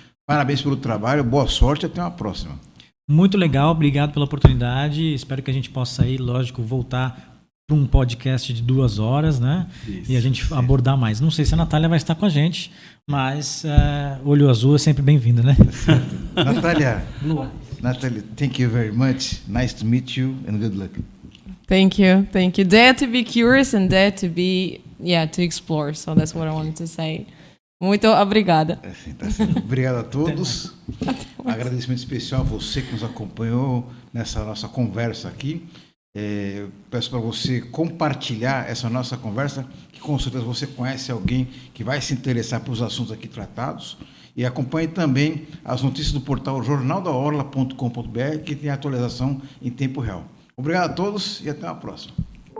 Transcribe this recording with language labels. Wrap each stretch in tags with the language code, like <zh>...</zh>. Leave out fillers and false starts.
<pt>Parabéns pelo trabalho, boa sorte, até uma próxima. Muito legal, obrigado pela oportunidade. Espero que a gente possa aí, lógico, voltar para um podcast de 2 horas, né? Isso, e a gente abordar mais. Não sei se a Natália vai estar com a gente, mas Olho Azul é sempre bem-vindo, né?</pt> <en>Natália, thank you very much. Nice to meet you and good luck. Thank you. Dare to be curious and dare to to explore. So that's what I wanted to say.</en> <pt>Muito obrigada. Tá certo. Obrigado a todos. Agradecimento especial a você que nos acompanhou nessa nossa conversa aqui. Eu peço para você compartilhar essa nossa conversa, que com certeza você conhece alguém que vai se interessar pelos assuntos aqui tratados. E acompanhe também as notícias do portal jornaldaorla.com.br, que tem atualização em tempo real. Obrigado a todos e até a próxima.</pt>